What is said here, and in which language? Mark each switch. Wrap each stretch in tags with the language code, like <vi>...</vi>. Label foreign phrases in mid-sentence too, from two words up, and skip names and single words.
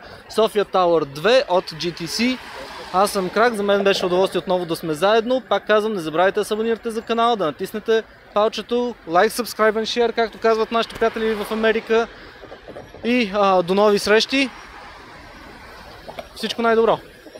<bg>София Тауър 2 от GTC. Аз съм Крак, за мен беше удоволствие отново да сме заедно. Пак казвам, не забравяйте да се абонирате за канала, да натиснете палчето,</bg> <en>like, subscribe and share,</en> <bg>както казват нашите приятели в Америка. И до нови срещи! Всичко най-добро!</bg>